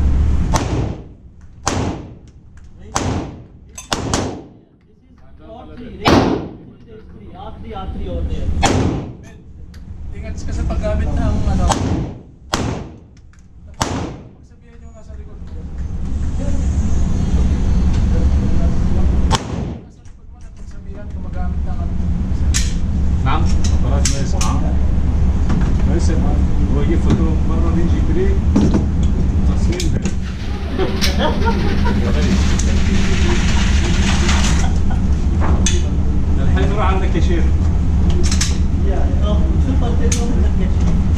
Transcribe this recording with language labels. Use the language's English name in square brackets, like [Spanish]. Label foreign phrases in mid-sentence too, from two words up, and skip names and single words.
[English] R3 over there. [Filipino] Ingat ka sa paggamit ng ano. Pagsabihan nyo nasa likod mo. Nasa likod mo na pagsabihan gumagamit ng ano. [Arabic] نعم مرات ما يسمع ما يسمع هو يجي فترة مرة يجي بريك تصميم ده الحين نروح عندك يا شيخ شوف التليفون منك يا شيخ.